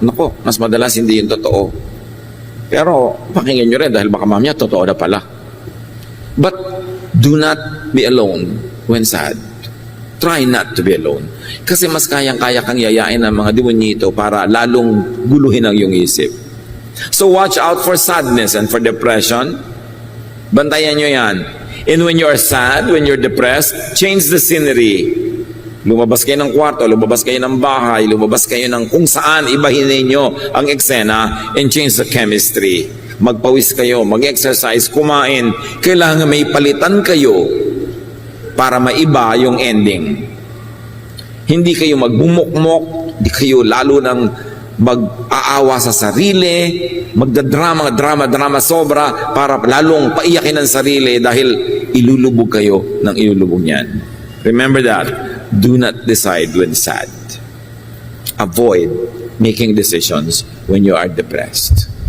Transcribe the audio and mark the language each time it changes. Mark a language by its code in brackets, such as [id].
[tl] Nako, mas madalas hindi yun totoo. Pero pakinggan nyo rin dahil baka mamaya totoo na pala. [en] But do not be alone when sad. Try not to be alone. [tl] Kasi mas kayang-kaya kang yayain ng mga demonyito para lalong guluhin ang iyong isip. [en] So watch out for sadness and for depression. [tl] Bantayan nyo yan. [en] And when you are sad, when you're depressed, change the scenery. [tl] Lumabas kayo ng kwarto, lumabas kayo ng bahay, lumabas kayo ng kung saan, ibahin ninyo ang eksena [en] and change the chemistry. [tl] Magpawis kayo, mag-exercise, kumain. Kailangan may palitan kayo para maiba yung ending. Hindi kayo magbumukmok, hindi kayo lalo ng mag-aawa sa sarili, magdadrama sobra para lalong paiyakin ang sarili dahil ilulubog kayo ng ilulubog niyan. [en] Remember that. Do not decide when sad. Avoid making decisions when you are depressed.